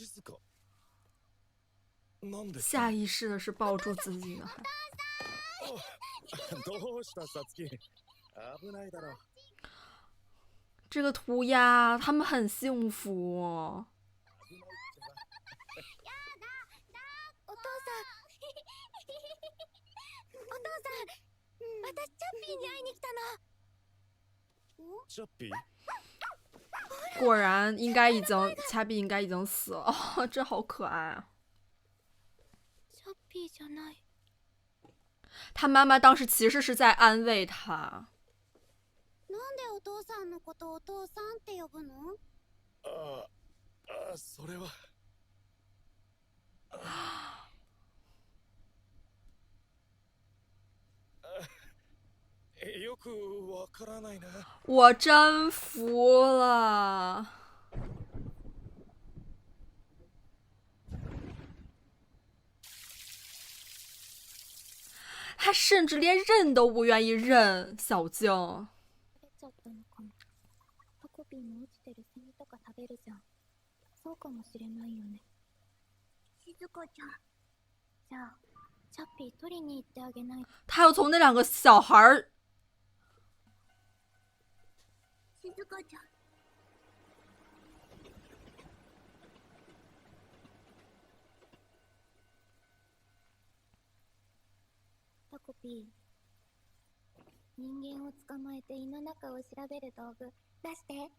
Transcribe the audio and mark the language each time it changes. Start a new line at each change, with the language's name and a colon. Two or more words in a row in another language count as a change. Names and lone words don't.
Chinese: 下意识的是抱住自己的孩。这个涂鸦，他们很幸福。
Japanese: お父さんお父さん私チャッピーに会いに来たの。チャッピー
Chinese: 果然应该已经，恰比应该已经死了。哦，这好可爱啊！
Japanese: チャッピーじゃない。
Chinese: 他妈妈当时其实是在安慰他。
Japanese: なんでお父さんのことお父さんって呼ぶの？それはよくわからないな。
Chinese: 我真服了。他甚至连认都不愿意认小静。
Japanese: ちゃったのかも。タコピーの落ちてるセミとか食べるじゃん。そうかもしれないよね。静香ちゃん。じゃあ、チャッピー取りに行ってあげないと。
Chinese: 他要从那两个小孩儿。
Japanese: 静香ちゃん。タコピー。人間を捕まえて胃の中を調べる道具出して。